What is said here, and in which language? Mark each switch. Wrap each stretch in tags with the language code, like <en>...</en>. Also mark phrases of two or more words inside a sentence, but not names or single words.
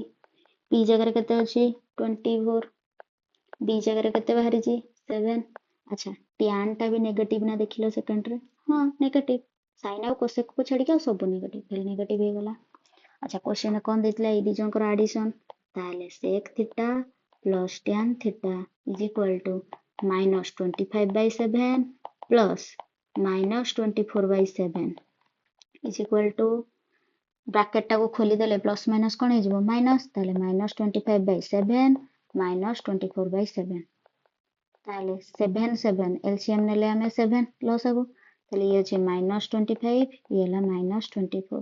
<or>p ଜାଗାରେ କେତେ ଅଛି? 24, b ଜାଗାରେ କେତେ ବାହାରିଛି? 7। ଆଚ୍ଛା, tan ଟା ବି ନେଗେଟିଭ ନା ଦେଖିଲ ସେକେଣ୍ଡରେ? ହଁ ନେଗେଟିଭ। ସାଇନ୍ ଆଉ କୋସେକ୍ କୁ ଛାଡିକି ଆଉ ସବୁ ନେଗେଟିଭ, ତାହେଲେ ନେଗେଟିଭ ହେଇଗଲା। ଆଚ୍ଛା, କ୍ୱେଶ୍ଚନ କଣ ଦେଇଥିଲା? ଏଇ ଦି ଜଣଙ୍କର ଆଡିସନ, ତାହେଲେ</or> <en>sec theta plus tan theta is equal to minus 25 by 7 plus minus 24 by 7 is equal to,</en> <or>ବ୍ରାକେଟ ଟାକୁ ଖୋଲିଦେଲେ</or> <en>plus minus</en> <or>କଣ ହେଇଯିବ? ମାଇନସ୍।</or> <en>ତାହେଲେ minus 25 by 7 minus 24 by 7.</en> <or>ତାହେଲେ 7 7 LCM ନେଲେ ଆମେ 7 ଲସ୍ ହବ। ତାହେଲେ ଇଏ ଅଛି ମାଇନସ୍ 25, ଇଏ ହେଲା ମାଇନସ୍ 24।</or>